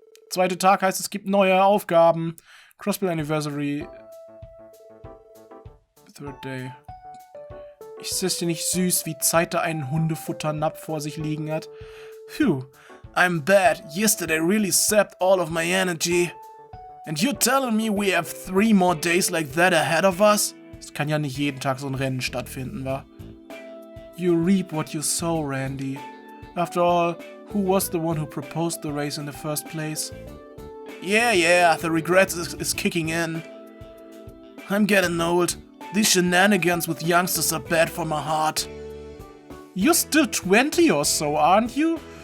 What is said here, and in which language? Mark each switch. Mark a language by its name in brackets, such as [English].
[German] Zweiter Tag heißt, es gibt neue Aufgaben. Crossbell Anniversary. [English] Third Day. [German] Ist das denn nicht süß, wie Zeit da einen Hundefutternapf vor sich liegen hat? [English] Phew. I'm bad. Yesterday really sapped all of my energy. And you're telling me we have 3 more days like that ahead of us? [German] Es kann ja nicht jeden Tag so ein Rennen stattfinden, wa? [English] You reap what you sow, Randy. After all, who was the one who proposed the race in the first place? Yeah, the regret is kicking in. I'm getting old. These shenanigans with youngsters are bad for my heart. You're still 20 or so, aren't you?